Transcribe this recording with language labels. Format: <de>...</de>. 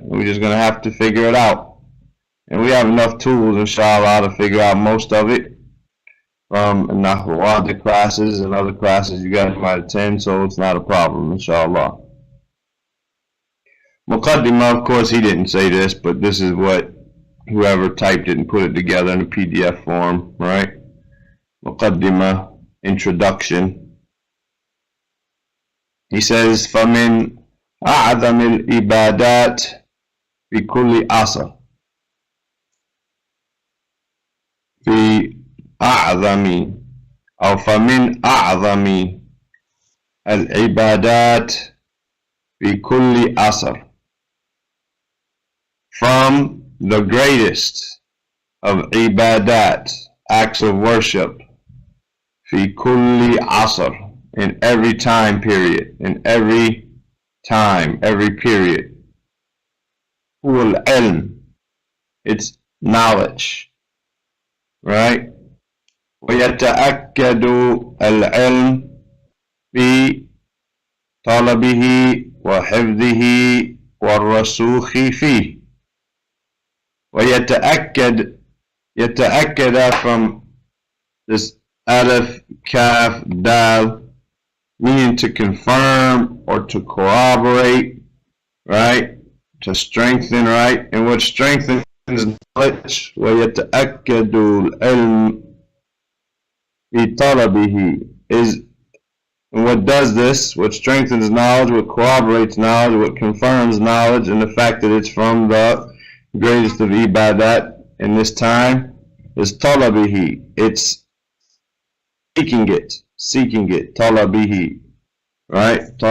<en>We're just going to have to figure it out. And we have enough tools, inshallah, to figure out most of it from Nahwu classes and other classes you guys might attend, so it's not a problem, inshallah. Muqaddimah, of course, he didn't say this, but this is what whoever typed it and put it together in a PDF form, right? Muqaddimah introduction. He says,</en> <ar>فَمِنْ أَعْظَمِ الْإِبَادَاتِ في كل عصر. في أعظم أو فمن أعظم العبادات في كل عصر.</ar> <en>From the greatest of ibadat, acts of worship,</en> <ar>في كل عصر,</ar> <en>in every time period, in every time, every period.</en> <ar>هو العلم,</ar> <en>it's knowledge, right?</en> <ar>ويتأكد العلم بطلبه وحفظه والرسوخ فيه. ويتأكد, يتأكد</ar> <en>from this alif, kaf, dal, meaning to confirm or to corroborate, right? To strengthen, right? And what strengthens knowledge,</en> <ar>ويتأكد العلم بطلبه,</ar> <en>is, and what does this, what strengthens knowledge, what corroborates knowledge, what confirms knowledge, and the fact that it's from the greatest of ibadat in this time, is talabihi, it's seeking it, talabihi, right?</en>